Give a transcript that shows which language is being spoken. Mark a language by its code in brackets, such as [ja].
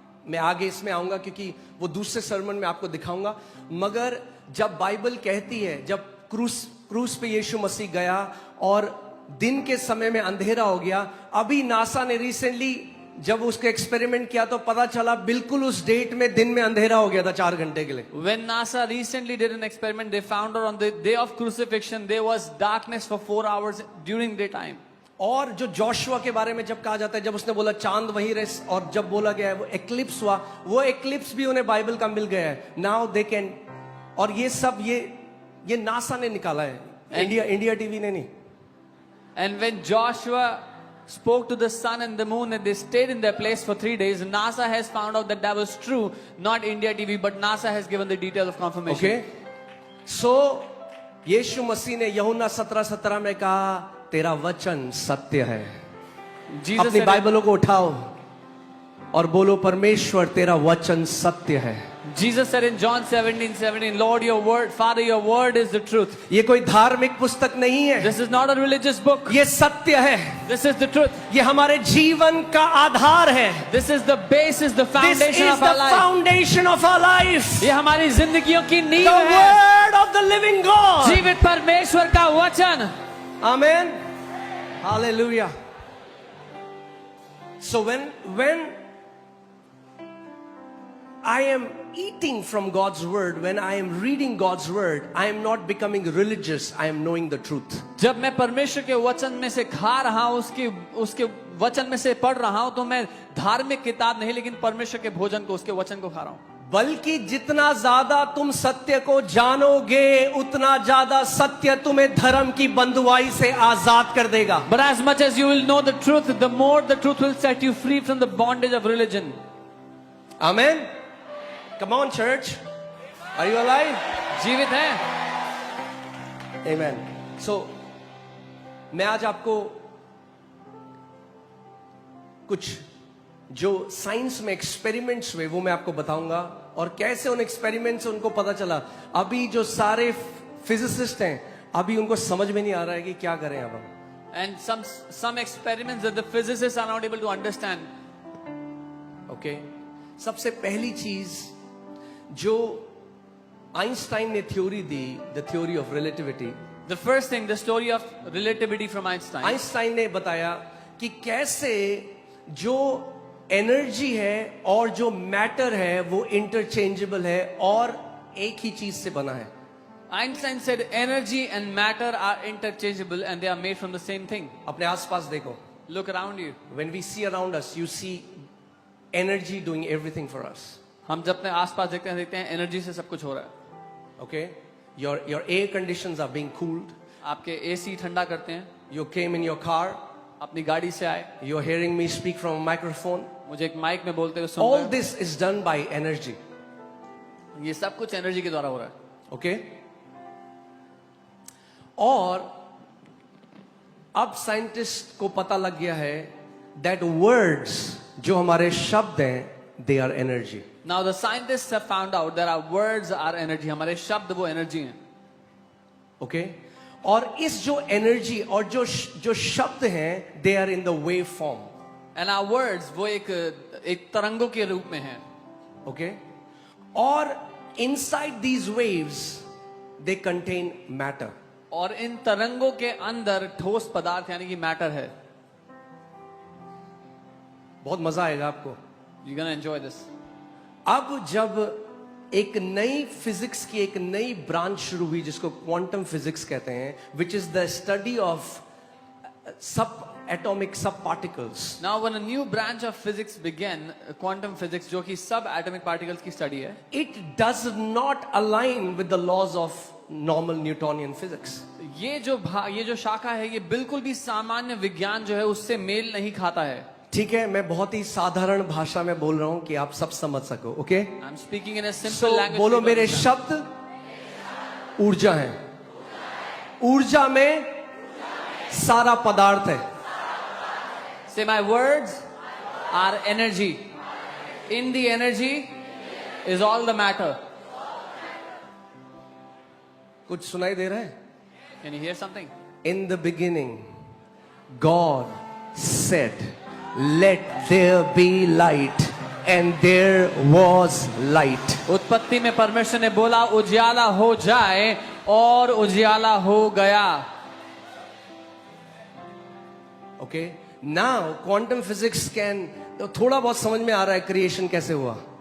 [hi] मैं आगे इसमें आऊंगा क्योंकि वो दूसरे सरमन में आपको दिखाऊंगा। मगर जब बाइबल कहती है, जब क्रूस पे यीशु मसीह गया और दिन के समय में अंधेरा हो गया, अभी नासा ने रिसेंटली जब उसका एक्सपेरिमेंट किया तो पता चला बिल्कुल उस डेट में दिन में अंधेरा हो गया था 4 घंटे के लिए। [en] When NASA recently did an experiment, they found out on the day of crucifixion there was darkness for 4 hours during daytime. [hi] और जो जोशुआ के बारे में जब कहा जाता है, जब उसने बोला चांद वहीं रहे, और जब बोला गया है वो एक्लिप्स हुआ, वो एक्लिप्स भी उन्हें बाइबल का मिल गया है। [en] now they can, [hi] और ये सब ये नासा ने निकाला है, इंडिया टीवी ने नहीं। [en] And when Joshua spoke to the sun and the moon and they stayed in their place for 3 days, NASA has found out that was true, not India TV, but NASA has given the detail of confirmation. Okay? [hi] So यीशु मसीह ने यूहन्ना 17:17 में कहा तेरा वचन सत्य है। अपनी बाइबलों को उठाओ और बोलो परमेश्वर तेरा वचन सत्य है। [en] Jesus said in John 17:17, Lord, your word, Father, your word is the truth. [hi] ये कोई धार्मिक पुस्तक नहीं है। [en] This is not a religious book. [hi] ये सत्य है। [en] This is the truth. [hi] ये हमारे जीवन का आधार है। [en] This is the basis, the foundation of our life. This is the foundation of our life. [hi] ये हमारी जिंदगियों की नींव है। [en] The word of the living God. [hi] जीवित परमेश्वर का वचन। [en] Amen. Hallelujah. So when I am eating from God's word, when I am reading God's word, I am not becoming religious, I am knowing the truth. [hi] जब मैं परमेश्वर के वचन में से खा रहा हूँ, उसके वचन में से पढ़ रहा हूँ, तो मैं धार्मिक किताब नहीं लेकिन परमेश्वर के भोजन को, उसके वचन को खा रहा हूँ. बल्कि जितना ज्यादा तुम सत्य को जानोगे, उतना ज्यादा सत्य तुम्हें धर्म की बंधुआई से आजाद कर देगा. [en] But as much as you will know the truth, the more the truth will set you free from the bondage of religion. Amen. Come on, church. Are you alive? [hi] जीवित है. [en] Amen. [hi] So, मैं आज आपको कुछ जो science में experiments हुए वो मैं आपको बताऊंगा, और कैसे उन एक्सपेरिमेंट से उनको पता चला. अभी जो सारे फिजिसिस्ट हैं, अभी उनको समझ में नहीं आ रहा है कि क्या करें अब हम. [en] And some experiments that the physicists are not able to understand. Okay. [hi] सबसे पहली चीज जो आइंस्टाइन ने theory the, the theory of relativity. [en] The first thing, the story of relativity from Einstein. [hi] Einstein ने बताया कि कैसे जो एनर्जी है और जो मैटर है वो इंटरचेंजेबल है और एक ही चीज से बना है. [en] Einstein said energy and matter are interchangeable and they are made from the same thing. [hi] अपने आसपास देखो. [en] Look around you. When we see around us, you see energy doing everything for us. [hi] हम जब अपने आसपास देखते हैं एनर्जी से सब कुछ हो रहा है. [en] Okay? Your air conditions are being cooled. [hi] आपके एसी ठंडा करते हैं. [en] You came in your car. [hi] अपनी गाड़ी से आए. [en] You're hearing me speak from a microphone. [hi] मुझे एक माइक में बोलते हुए सुन [en] All [hi] रहे हैं. [en] this is done by energy. [hi] ये सब कुछ एनर्जी के द्वारा हो रहा है. [en] Okay? [hi] और अब साइंटिस्ट को पता लग गया है [en] that words, [hi] जो हमारे शब्द हैं, [en] they are energy. Now the scientists have found out that our words are energy. [hi] हमारे शब्द वो एनर्जी हैं. [en] Okay? [hi] और इस जो एनर्जी और जो शब्द हैं, [en] they are in the wave form. And our words [hi] वो एक तरंगों के रूप में हैं. [en] Okay? और inside these waves they contain matter. [hi] और इन तरंगों के अंदर ठोस पदार्थ यानी कि मैटर है. बहुत मजा आएगा आपको. [en] You're gonna enjoy this. [hi] अब जब एक नई फिजिक्स की एक नई ब्रांच शुरू हुई जिसको क्वांटम फिजिक्स कहते हैं, [en] Which is the study of subatomic sub particles. Now when a new branch of physics began, quantum physics, [hi] जो कि सब एटॉमिक पार्टिकल्स की स्टडी है, [en] It does not align with the laws of normal Newtonian physics. [hi] ये जो शाखा है, ये बिल्कुल भी सामान्य विज्ञान जो है उससे मेल नहीं खाता है. ठीक है, मैं बहुत ही साधारण भाषा में बोल रहा हूं कि आप सब समझ सको. [en] Okay? I'm speaking in a simple language. [hi] बोलो, मेरे शब्द ऊर्जा है. ऊर्जा में सारा पदार्थ है. [en] Say my words are energy. In the energy is all the matter. [hi] कुछ सुनाई दे रहा है? [en] Can you hear something? In the beginning, God said, let there be light, and there was light. [hi] उत्पत्ति में परमेश्वर ने बोला उजियाला हो जाए और उजियाला हो गया. [en] Okay? Now, quantum physics can, [hi] थोड़ा बहुत समझ में आ रहा है क्रिएशन कैसे हुआ.